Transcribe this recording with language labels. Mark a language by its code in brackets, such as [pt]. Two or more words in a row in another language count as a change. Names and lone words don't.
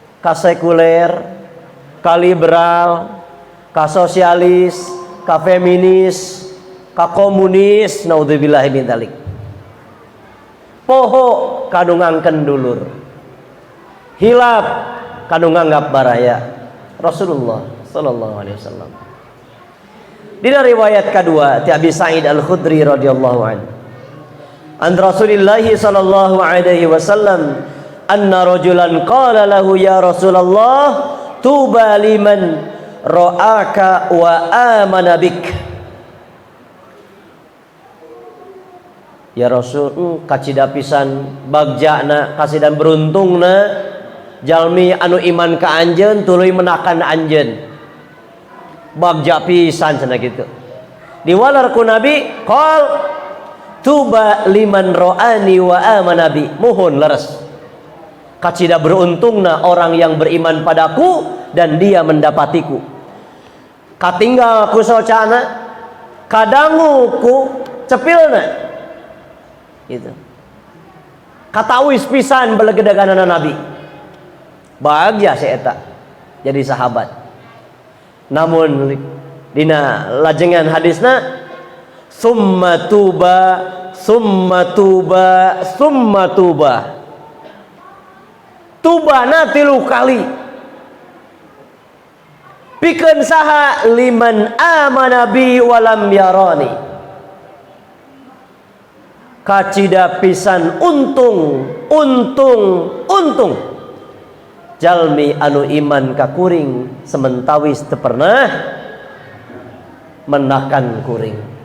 [su] ka sekuler, ka liberal, ka sosialis, ka feminis, ka komunis, [ar] نعوذ بالله من ذلك. [su] Poho kanu ngangken dulur, hilap kanu nganggap baraya. [ar] رسول الله صلى الله عليه وسلم. [su] Dina riwayat kedua ti Abi Sa'id Al-Khudri [ar] رضي الله عنه. عن رسول الله صلى الله عليه وسلم أن رجلا قال له يا رسول الله طوبى لمن رآك وآمن بك. [su] Ya Rasul, kacida pisan bagjana kasidan beruntungna jalmi anu iman ka anjeun tuluy menakan anjeun. Bagja pisan cenah kitu. Diwalar ku Nabi [ar] قال طوبى لمن رآني وآمن بي. [su] Mohon leres. Kacida beruntungna [id] orang yang beriman padaku dan dia mendapatiku. [su] Katinggal ku socana, kadangu ku cepilna. Gitu. Katawis pisan belegedaganana Nabi. Bahagia si eta jadi sahabat. Namun dina lajengan hadisna [ar] ثم طوبى ثم طوبى ثم طوبى [su] summa tuba. Tubana 3 kali. Pikeun saha [ar] لمن آمن بي ولم يرني. [su] Kacida pisan untung jalmi anu iman ka kuring sementawis teu pernah menakan kuring.